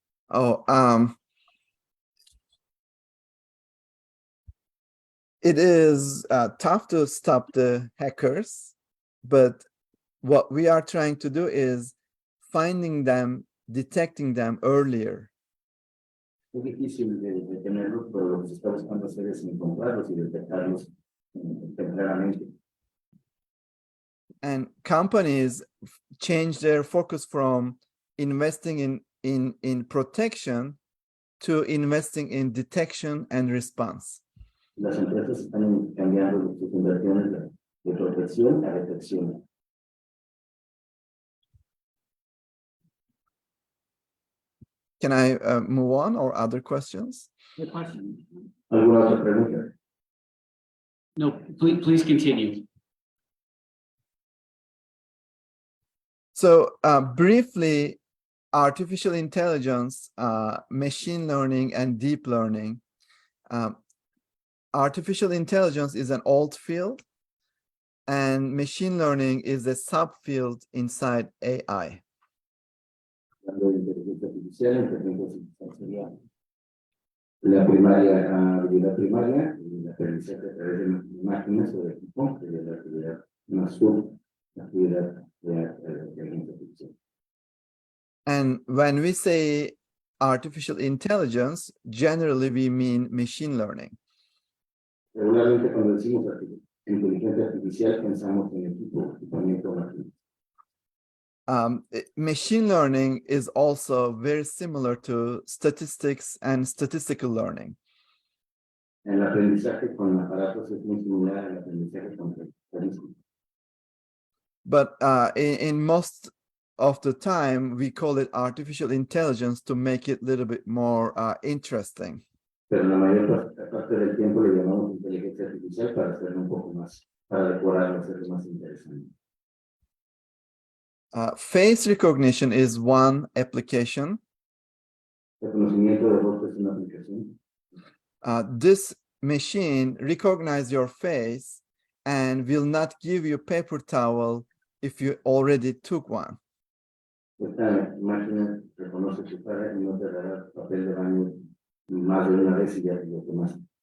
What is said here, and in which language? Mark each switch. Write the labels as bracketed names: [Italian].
[English] Oh, it is tough to stop the hackers, but what we are trying to do is finding them, detecting them earlier. [Spanish] Es difícil de detenerlos, pero lo que se está buscando hacer es encontrarlos y detectarlos tempranamente. [English] And companies change their focus from investing in protection to investing in detection and response. [Spanish] Las empresas están cambiando sus inversiones de protección a detección. [English] Can I move on or other questions? Good question. [Spanish] ¿Alguna otra pregunta? [English] No, please continue. So briefly, artificial intelligence, machine learning, and deep learning. Artificial intelligence is an old field. and machine learning is a subfield inside AI. [Spanish] Hablando de inteligencia artificial, inteligencia artificial sería la primaria, habilidad primaria, y la aprendizaje a través de máquinas o de equipo, que es la actividad más actividad de inteligencia artificial. [English] And when we say artificial intelligence, generally we mean machine learning. [Spanish] Regularmente cuando decimos inteligencia artificial pensamos en equipamiento máquina. [English] Machine learning is also very similar to statistics and statistical learning. [Spanish] El aprendizaje con aparatos es muy similar al aprendizaje con estadística. [English] But in most of the time, we call it artificial intelligence to make it a little bit more interesting. [Spanish] Pero la mayor parte del tiempo le llamamos inteligencia artificial para hacerlo un poco más, para decorarlo, hacerlo más interesante. [English] Face recognition is one application. [Spanish] Reconocimiento de voz es una aplicación. [English] This machine recognizes your face and will not give you paper towel if you already took one. [Spanish] Esta máquina reconoce tu cara y no te dará papel de baño más de una vez y ya lo tomaste.